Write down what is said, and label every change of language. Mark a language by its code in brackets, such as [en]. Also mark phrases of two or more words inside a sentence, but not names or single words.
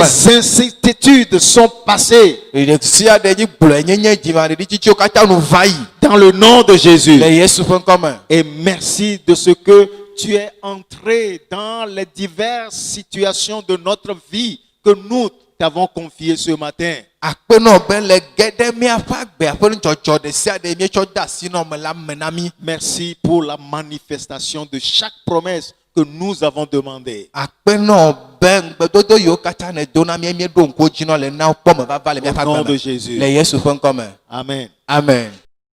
[fr] Les incertitudes sont passées. [ee] Ɖe sia ɖe nyi gblɔe nyenye dzimaɖeɖi tsitsiwo katã nu va yi. [fr] Dans le nom de Jésus. [ee] Le Yesu ƒe ŋkɔme. [fr] Et merci de ce que tu es entré dans les diverses situations de notre vie que nous t'avons confiées ce matin. [ee] Akpenɔ be le ge ɖe míaƒe agbea ƒe nudzɔdzɔ ɖe sia ɖe míetsɔ de asi nɔ me la me na mí. [fr] Merci pour la manifestation de chaque promesse que nous avons demandée. [ee] Akpenɔ be ŋugbedodo yiwo katã ne do na mí míeɖo ŋku dzi nɔ le na wo kpɔ me vava le [fr] Au [ee] míaƒe [fr] nom [ee] agbe [fr] de [ee] me. [fr] Jésus. [ee] Le Yesu ƒe ŋkɔme. Amen. Amen.